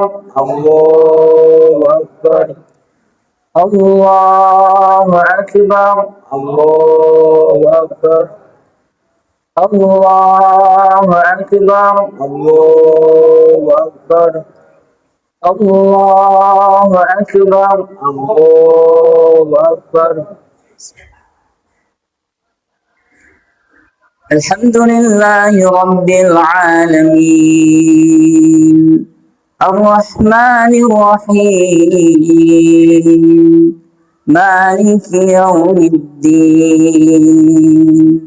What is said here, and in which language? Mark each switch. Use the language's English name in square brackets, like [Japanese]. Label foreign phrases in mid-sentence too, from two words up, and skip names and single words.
[Arabic] الله أكبر. الله أكبر. الله أكبر. الله أكبر. الله أكبر. الله أكبر. الله أكبر. الحمد لله رب العالمين. الرحمن الرحيم. مالك يوم الدين.